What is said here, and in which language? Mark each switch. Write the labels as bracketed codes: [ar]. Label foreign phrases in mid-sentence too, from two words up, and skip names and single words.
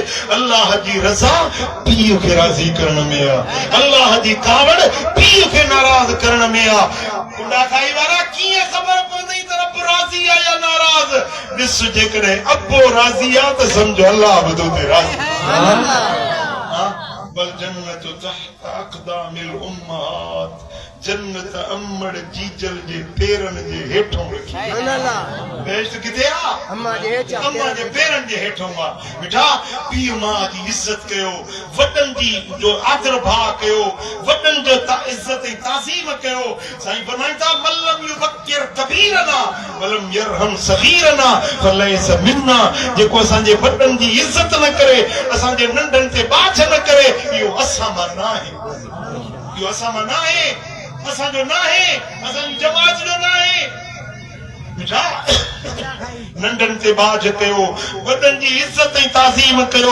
[sd] अल्लाह जी रज़ा पीउ खे राज़ी करण में आहे, अल्लाह जी कावड़ पीउ खे नाराज़ करण में आहे। कुंडा खाई वारा कीअं ख़बर पवंदी त रब राज़ी आहे या नाराज़? ॾिस, जेकॾहिं अबो राज़ी आहे त सम्झो अल्लाह बि तो ते राज़ी। [ar] بل الجنة تحت أقدام الأمهات, [sd] जन्नत अमड़ जीजल जे पेरनि जे हेठों रखी। बेश्त किथे आहे? अम्मा जे पेरनि जे हेठों आहे। मिठा पीउ मां जी इज़त कयो, वॾनि जी जो आदर भाव कयो, वॾनि जो इज़त ऐं ताज़ीम कयो। साईं फरमाइनि था [ar] من لم يوقر كبيرنا ولم يرحم صغيرنا فليس منا. [sd] जेको असांजे वॾनि जी इज़त न करे, असांजे नंढनि ते बाझ न करे, इहो असां मां न आहे, इहो असां मां न आहे, असांजो न आहे, असांजी जमात जो न आहे। नंढनि ते बाझ कयो, वॾनि जी इज़त ऐं ताज़ीम कयो।